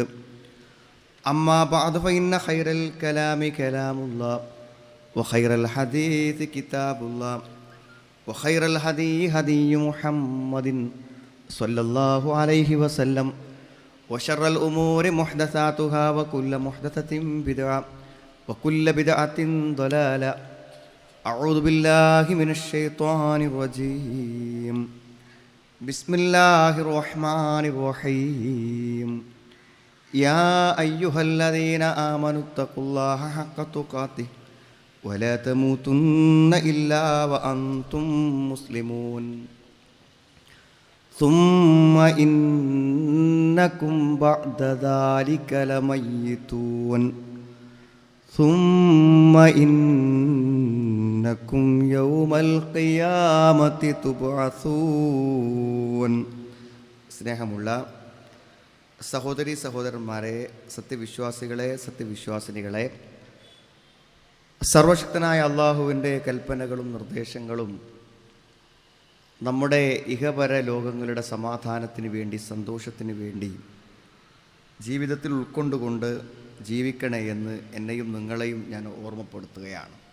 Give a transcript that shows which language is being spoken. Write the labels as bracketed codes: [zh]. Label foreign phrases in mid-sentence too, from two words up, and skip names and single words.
[ar] أما بعد فإن خير الكلام كلام الله وخير الحديث كتاب الله وخير الهدي هدي محمد صلى الله عليه وسلم وشر الأمور محدثاتها وكل محدثة بدعة وكل بدعة ضلالة. أعوذ بالله من الشيطان الرجيم. بسم الله الرحمن الرحيم. يا أيها الذين آمنوا اتقوا الله حق تقاته ولا تموتن إلا وأنتم مسلمون. ثم إنكم بعد ذلك لميتون. ثم إنكم يوم القيامة تبعثون. [ml] സ്നേഹമുള്ള സഹോദരി സഹോദരന്മാരെ, സത്യവിശ്വാസികളെ, സത്യവിശ്വാസിനികളെ, സർവശക്തനായ അള്ളാഹുവിൻ്റെ കൽപ്പനകളും നിർദ്ദേശങ്ങളും നമ്മുടെ ഇഹപര ലോകങ്ങളുടെ സമാധാനത്തിന് വേണ്ടി, സന്തോഷത്തിന് വേണ്ടി ജീവിതത്തിൽ ഉൾക്കൊണ്ടുകൊണ്ട് ജീവിക്കണേ എന്ന് എന്നെയും നിങ്ങളെയും ഞാൻ ഓർമ്മപ്പെടുത്തുകയാണ്.